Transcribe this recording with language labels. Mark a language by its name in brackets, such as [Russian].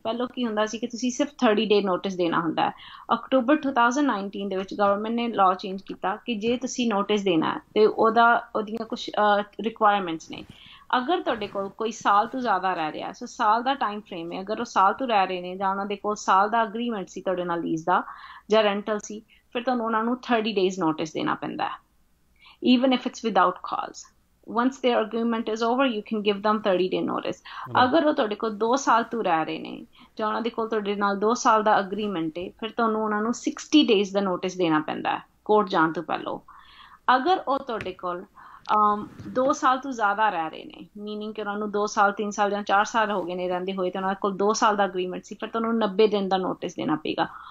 [Punjabi] ਪਹਿਲਾਂ ਕੀ ਹੁੰਦਾ ਸੀ ਕਿ ਤੁਸੀਂ ਸਿਰਫ 30 day ਨੋਟਿਸ ਦੇਣਾ ਹੁੰਦਾ ਹੈ। ਅਕਤੂਬਰ 2019 ਦੇ ਵਿੱਚ ਗਵਰਨਮੈਂਟ ਨੇ ਲਾਅ ਚੇਂਜ ਕੀਤਾ ਕਿ ਜੇ ਤੁਸੀਂ ਨੋਟਿਸ ਦੇਣਾ ਤੇ ਉਹਦੀਆਂ ਕੁਛ ਰਿਕੁਆਇਰਮੈਂਟਸ ਨੇ। ਅਗਰ ਤੁਹਾਡੇ ਕੋਲ ਕੋਈ ਸਾਲ ਤੋਂ ਜ਼ਿਆਦਾ ਰਹਿ ਰਿਹਾ, ਸੋ ਸਾਲ ਦਾ ਟਾਈਮ ਫਰੇਮ ਹੈ, ਅਗਰ ਉਹ ਸਾਲ ਤੋਂ ਰਹਿ ਰਹੇ ਨੇ ਜਾਂ ਉਹਨਾਂ ਦੇ ਕੋਲ ਸਾਲ ਦਾ ਅਗਰੀਮੈਂਟ ਸੀ ਤੁਹਾਡੇ ਨਾਲ ਲੀਜ਼ ਦਾ ਜਾਂ ਰੈਂਟਲ ਸੀ, ਫਿਰ ਤੁਹਾਨੂੰ ਉਹਨਾਂ ਨੂੰ 30 days ਨੋਟਿਸ ਦੇਣਾ ਪੈਂਦਾ ਹੈ [English] even if it's without cause. Once their agreement is over, you can give them 30 day notice. [Punjabi] ਅਗਰ ਉਹ ਤੁਹਾਡੇ ਕੋਲ 2 ਸਾਲ ਤੋਂ ਰਹਿ ਰਹੇ ਨੇ ਜਾਂ ਉਹਨਾਂ ਦੇ ਕੋਲ ਤੁਹਾਡੇ ਨਾਲ 2 ਸਾਲ ਦਾ ਅਗਰੀਮੈਂਟ ਹੈ, ਫਿਰ ਤੁਹਾਨੂੰ ਉਹਨਾਂ ਨੂੰ 60 days ਦਾ ਨੋਟਿਸ ਦੇਣਾ ਪੈਂਦਾ ਹੈ ਕੋਰਟ ਜਾਣ ਤੋਂ ਪਹਿਲਾਂ। ਅਗਰ ਉਹ ਤੁਹਾਡੇ ਕੋਲ 2 ਸਾਲ ਤੋਂ ਜ਼ਿਆਦਾ ਰਹਿ ਰਹੇ ਨੇ, ਮੀਨਿੰਗ ਕਿ ਉਹਨਾਂ ਨੂੰ 2 ਸਾਲ 3 ਸਾਲ ਜਾਂ 4 ਸਾਲ ਹੋ ਗਏ ਨੇ ਰਹਿੰਦੇ ਹੋਏ ਤੇ ਉਹਨਾਂ ਕੋਲ 2 ਸਾਲ ਦਾ ਅਗਰੀਮੈਂਟ ਸੀ, ਫਿਰ ਤੁਹਾਨੂੰ 90 ਦਿਨ ਦਾ ਨੋਟਿਸ ਦੇਣਾ ਪਏਗਾ।